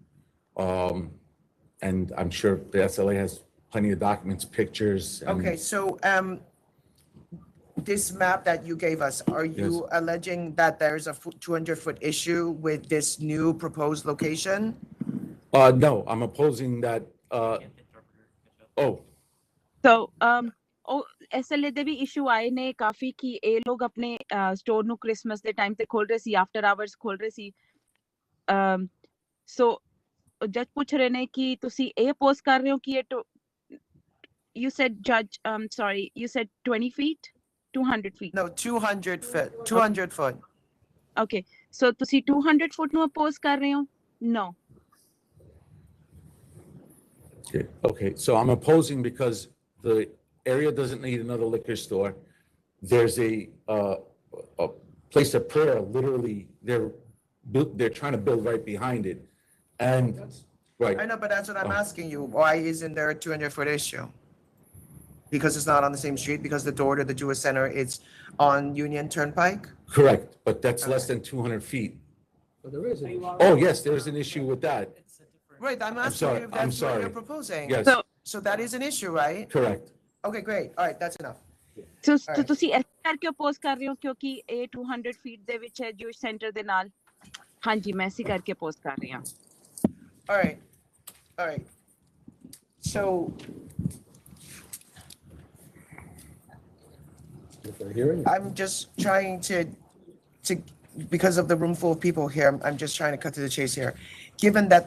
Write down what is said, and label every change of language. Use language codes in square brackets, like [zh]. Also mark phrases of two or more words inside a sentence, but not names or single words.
[en] And I'm sure the SLA has plenty of documents, pictures. Okay, so this map that you gave us, are you alleging that there's a 200-foot issue with this new proposed location? No, I'm opposing that. [pa] So ਉਹ SLA ਦੇ ਵੀ ਇਸ਼ੂ ਆਏ ਨੇ ਕਾਫੀ ਕਿ ਇਹ ਲੋਕ ਆਪਣੇ ਸਟੋਰ ਨੂੰ ਕ੍ਰਿਸਮਸ ਦੇ ਟਾਈਮ ਤੇ ਖੋਲ ਰਹੇ ਸੀ [en] after hours [pa] ਖੋਲ ਰਹੇ ਸੀ ਸੋ ਜੱਜ ਪੁੱਛ ਰਹੇ ਨੇ ਕਿ ਤੁਸੀਂ ਇਹ ਅਪੋਜ਼ ਕਰ ਰਹੇ ਹੋ ਕਿ ਇਹ [en] you said judge sorry you said 20 feet 200 feet No, 200 feet, 200 foot. Okay, so [pa] ਤੁਸੀਂ 200 foot ਨੂੰ ਅਪੋਜ਼ ਕਰ ਰਹੇ ਹੋ no [en] Okay, so I'm opposing because the area doesn't need another liquor store. There's a place of prayer, literally, they're trying to build right behind it. And, right. I know, but that's what I'm asking you. Why isn't there a 200-foot issue? Because it's not on the same street, because the door to the Jewish Center is on Union Turnpike? Correct, but that's less than 200 feet. But there is an issue. Oh, yes, there's an issue with that. Right, I'm asking sorry, you if I'm that's what sorry. you're proposing. Yes. So that is an issue, right? Correct. Okay, great. All right, that's enough. [pa] so ਤੁਸੀਂ ਇਸ ਕਰਕੇ ਅਪੋਜ਼ ਕਰ ਰਹੇ ਹੋ ਕਿਉਂਕਿ ਇਹ 200 feet ਦੇ ਵਿੱਚ ਹੈ ਜੂਇਸ਼ ਸੈਂਟਰ ਦੇ ਨਾਲ ਹਾਂਜੀ ਮੈਂ ਇਸੇ ਕਰਕੇ ਅਪੋਜ਼ ਕਰ ਰਹੀ ਹਾਂ [en] All right. So I'm just trying to because of the room full of people here, I'm just trying to cut to the chase here.